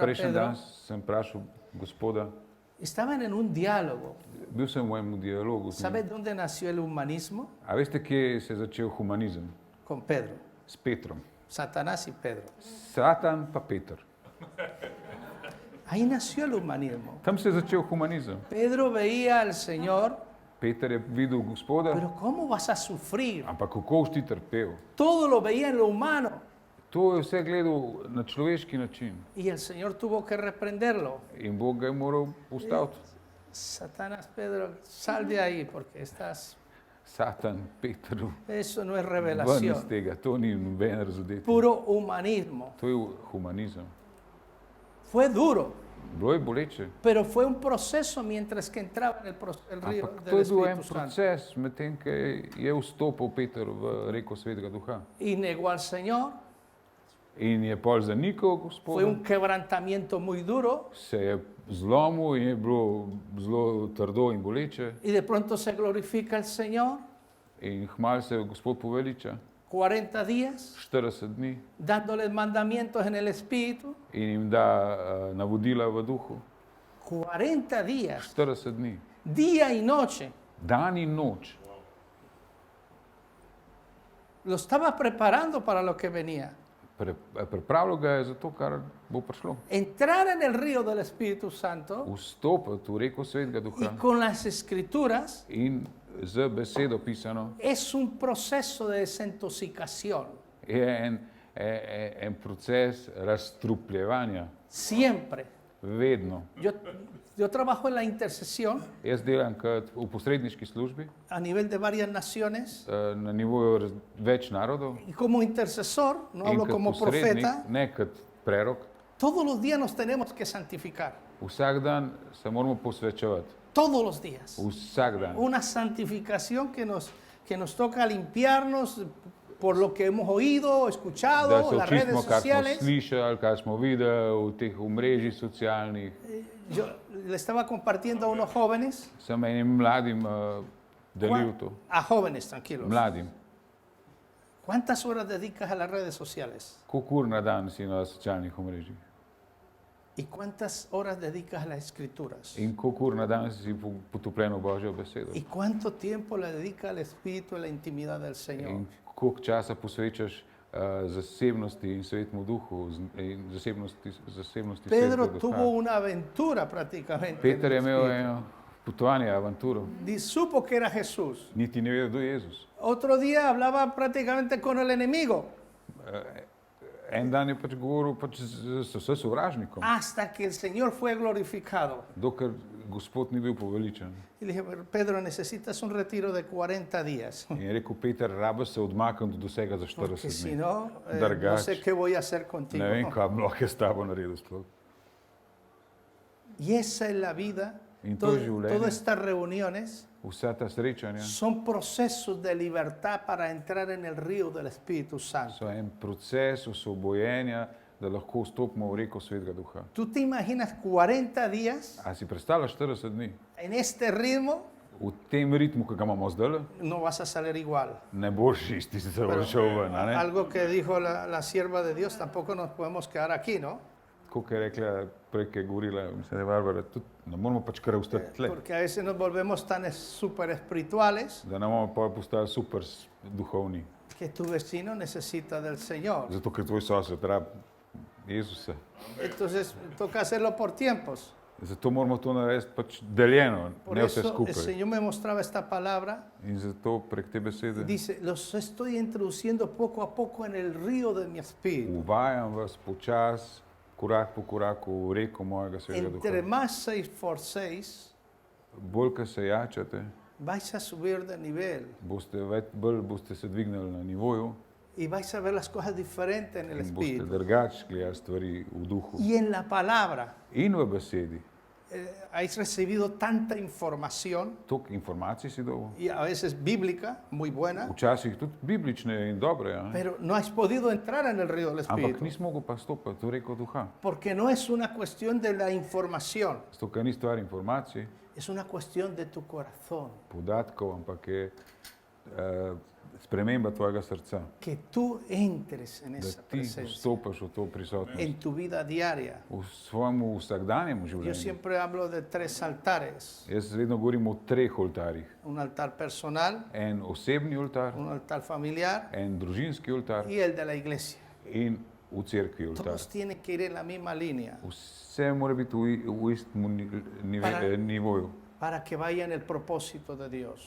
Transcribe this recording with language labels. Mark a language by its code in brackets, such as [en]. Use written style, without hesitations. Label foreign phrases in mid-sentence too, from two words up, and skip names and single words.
[sl] Prejšnji [es] Pedro, [sl] dan sem vprašal gospoda, [es] estaban en un diálogo. [sl] bil sem v enem dialogu. z njim. [es] ¿Sabe dónde nació el humanismo? [sl] A veste, kje se je začel humanizem? [es] Con Pedro, [sl] S Petrom. [es] Satanás y Pedro. [sl] Satan pa Peter. [es] Ahí nació el humanismo. [sl] Tam se je začel humanizem. [es] Pedro veía al Señor, [sl] Peter je videl gospoda, [es] pero ¿cómo vas a sufrir? [sl] ampak kako boš ti trpel? [es] Todo lo veía en lo humano. [sl] To je vse gledal na človeški način [es] Y el Señor tuvo que reprenderlo. [sl] in Bog ga je moral ustaviti. [es] Satanás, Pedro, sal de ahí porque estás... [sl] Satan, Petru, [es] Eso no es [sl] ven iz [es] revelación. [sl] tega, to ni noben razodetje. [es] Puro humanismo. [sl] To je humanizem. [es] Fue duro, [sl] Bilo je boleče, [es] pero fue un proceso mientras que entraba en el río [sl] ampak to [es] del [sl] je bil en [es] Espíritu Santo. [sl] proces, medtem ko je vstopil Peter v reko svetega duha. [es] Y negó al Señor. [sl] In je pol zanikal [es] Fue un [sl] gospoda, [es] quebrantamiento muy duro. [sl] se je zlomil in je bilo zelo trdo in boleče. [es] Y de pronto se glorifica el Señor. [sl] In hmal se gospod poveliča, [es] 40 días [sl] 40 dni, [es] dándoles mandamientos en el Espíritu. [sl] in jim da navodila v duhu. [es] 40 días, [sl] 40 dni, [es] día y noche. [sl] dan in noč. [es] Lo estaba preparando para lo que venía. [sl] Pripravljal ga je za to, kar bo prišlo. [es] Entrar en el río del Espíritu Santo [sl] Vstopiti v reko svetega [es] y [sl] duha [es] con las escrituras [sl] in z besedo pisano [es] es un proceso de desintoxicación. [sl] je en proces razstrupljevanja. [es] Siempre. [sl] Vedno. [es] Yo trabajo en la intercesión [sl] Jaz delam kot v posredniški službi [es] a nivel de varias naciones [sl] na nivoju več narodov [es] y como intercesor, no [sl] in [es] hablo [sl] kot [es] como [sl] posrednik, [es] profeta, [sl] ne kot prerok. [es] todos los días nos tenemos que santificar. [sl] Vsak dan se moramo posvečevati. [es] Todos los días. [sl] Vsak dan. [es] Una santificación que nos toca limpiarnos por lo que hemos oído, [sl] Da [es] escuchado, [sl] se [es] las redes [sl] očistimo, kar smo [es] sociales. [sl] slišali, kar smo videli v teh omrežjih socialnih. [es] Yo le estaba compartiendo a unos jóvenes, [sl] Sem enim mladim delil to. [es] a jóvenes, tranquilos. [sl] Mladim. [es] ¿Cuántas horas dedicas a las redes sociales? [sl] Koliko ur na dan si na socialnih omrežjih? [es] ¿Y cuántas horas dedicas a las escrituras? [sl] In koliko ur na dan si potopljen v Božjo besedo? [es] ¿Y cuánto tiempo le dedica al Espíritu y la intimidad del Señor? [sl] In koliko časa posvečaš zasebnosti in svetemu duhu in zasebnosti [es] Pedro [sl] svetega [es] tuvo [sl] duha? [es] una aventura prácticamente. [sl] Peter je [es] en el [sl] imel [es] Espíritu. [sl] eno potovanje, avanturo. [es] Y supo que era Jesús. [sl] Niti ne vedel, kdo je Jezus. [es] Otro día hablaba prácticamente con el enemigo, [sl] En dan je pač govoril s sovražnikom, [es] hasta que el Señor fue glorificado. [sl] dokler Gospod ni bil poveličen. [es] Y le dije, Pedro, necesitas un retiro de 40 días, [sl] In je rekel, Peter, rabiš se odmakniti do vsega za [es] porque [sl] 40 [es] si [sl] dni. [es] no, no [sl] Drugače, [es] sé qué voy a hacer contigo. [sl] ne vem, kaj bi lahko jaz s tabo naredil sploh. [es] Y esa es la vida. [sl] In to je življenje. [es] Todas estas reuniones [sl] Vsa ta srečanja [es] son procesos de libertad para entrar en el río del Espíritu Santo. [sl] so en proces osvobojenja, da lahko vstopimo v reko Svetega Duha. [es] ¿Tú te imaginas 40 días [sl] A si predstavljaš 40 dni [es] en este ritmo? [sl] v tem ritmu, ki ga imamo zdaj, [es] No vas a salir igual. [sl] ne boš isti se [es] Pero [sl] šel ven, a ne? [es] algo que dijo la sierva de Dios, tampoco nos podemos quedar aquí, ¿no? [sl] Tako je rekla, prej je govorila, mislim, da je Barbara, tudi ne moramo pač kar ostati tle, [es] Porque a veces nos volvemos tan súper espirituales [sl] da ne bomo pa postali super duhovni. [es] que tu vecino necesita del Señor. [sl] Zato, ker tvoj sosed rabi Jezusa. [es] Entonces toca hacerlo por tiempos. [sl] Zato moramo to narediti pač deljeno, [es] Por [sl] ne vse [es] eso el [sl] skupaj. [es] Señor me mostraba esta palabra. [sl] In zato prek te besede [es] Dice, los estoy introduciendo poco a poco en el río de mi espíritu. [sl] uvajam vas počas, korak po koraku v reko mojega Svetega [es] Entre [sl] Duha. [es] más 6x6 [sl] Bolj, ko se jačate, [es] vais a subir de nivel [sl] bolj boste se dvignili na nivoju [es] y vais a ver las cosas diferentes en el [sl] in boste [es] espíritu. [sl] drugače gledali stvari v duhu. [es] Y en la palabra [sl] In v besedi. [es] habéis recibido tanta información [sl] Toliko informacij si dobil. [es] y a veces bíblica, muy buena, [sl] Včasih tudi biblične in dobre, a ne? [es] pero no has podido entrar en el río del [sl] Ampak [es] espíritu. [sl] nisi mogel pa stopiti v reko duha. [es] Porque no es una cuestión de la información, [sl] Zato, ker ni stvar informacij, [es] es una cuestión de tu corazón. [sl] podatkov, ampak je sprememba tvojega srca. [es] Que tú entres en [sl] Da [es] esa [sl] ti [es] presencia, [sl] vstopaš v to prisotnost. [es] en tu vida diaria. [sl] V svojem vsakdanjem [es] Yo [sl] življenju. [es] siempre hablo de 3 altares. [sl] Jaz vedno govorim o 3 oltarjih. [es] Un altar personal, [sl] En osebni oltar, [es] un altar familiar [sl] en družinski oltar [es] y el de la iglesia. [sl] in v cerkvi oltar. [es] Todos tienen que ir en la misma línea [sl] Vse mora biti v istem nivoju, [es] para que vaya en el propósito de Dios.